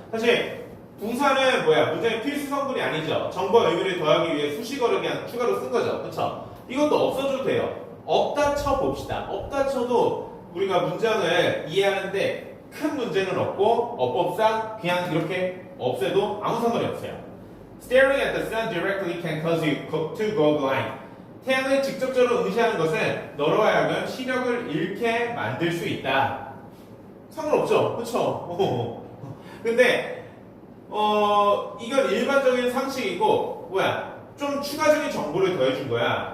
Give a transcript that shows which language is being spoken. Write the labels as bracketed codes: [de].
[ko] 사실 부사는 문장의 필수 성분이 아니죠. 정보와 의미를 더하기 위해 수식어를 그냥 추가로 쓴 거죠. 그렇죠? 이것도 없어줘도 돼요. 없다 쳐 봅시다. 없다 쳐도 우리가 문장을 이해하는데 큰 문제는 없고 어법상 그냥 이렇게 없애도 아무 상관이 없어요. [en] Staring at the sun directly can cause you to go blind. [ko] 태양을 직접적으로 응시하는 것은 너로 하여금 시력을 잃게 만들 수 있다. 상관없죠, 그렇죠? 근데 이건 일반적인 상식이고 좀 추가적인 정보를 더해준 거야.